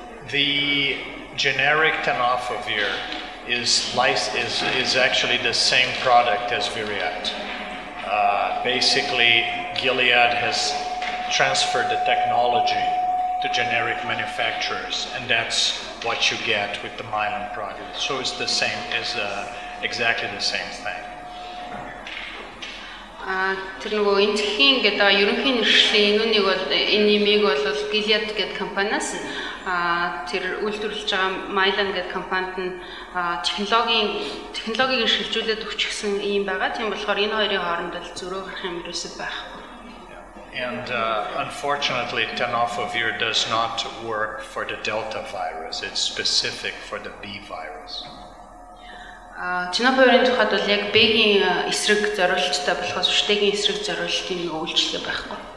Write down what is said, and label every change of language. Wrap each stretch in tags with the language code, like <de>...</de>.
<en>The generic tenofovir is actually the same product as Viriat. Basically, Gilead has transferred the technology to generic manufacturers, and that's what you get with the myelin product. So it's the same, exactly the same thing.</en> <mn>Тэр нөгөө энэхийн гэдэг ерөнхий нэршлийн энүүнийг бол энемиг бол Gilead гэдэг компаниас тэр үйлдвэрлэж байгаа myelin гэдэг компанид нь технологиг шилжүүлээд өгчихсэн юм байгаа. Тийм болохоор энэ хоёрын хооронд л зөрөө гарах юм ерөөсөй байхгүй.</mn> <en>And unfortunately, tenofovir does not work for the Delta virus. It's specific for the B virus.</en> <mn>Tenofovir-ийн тухайд бол яг B-ийн эсрэг зориулалттай болохоос Ш-ийн эсрэг зориулалтын нэг үйлчлэл байхгүй.</mn>